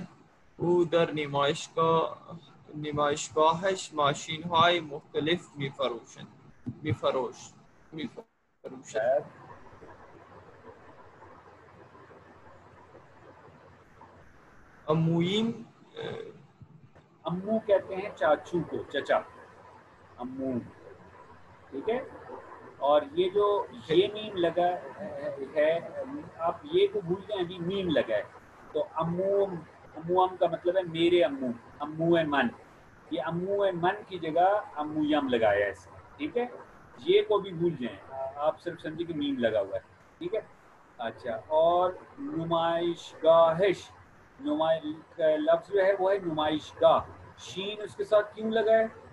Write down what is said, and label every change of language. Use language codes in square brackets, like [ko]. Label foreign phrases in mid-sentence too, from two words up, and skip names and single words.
[fa] او در نمایشگاهش ماشین های مختلف میفروشد. امویم [ur] امو کہتے ہیں چاچو کو، چچا، امو. ٹھیک ہے. اور یہ جو یہ میم لگا ہے، آپ یہ کو بھول جائیں، ابھی میم لگا ہے تو اموم کا مطلب ہے میرے امو، [fa] امو من. [ur] یہ [fa] امو من [ur] کی جگہ [fa] امو یم [ur] لگایا ہے اس میں. ٹھیک ہے. یہ کو بھی بھول جائیں، آپ صرف سمجھے کہ میم لگا ہوا ہے. ٹھیک ہے. اچھا. اور نمائش گاہش، لفظ جو ہے وہ ہے نمائش گاہ. شین اس کے ساتھ کیوں لگا ہے؟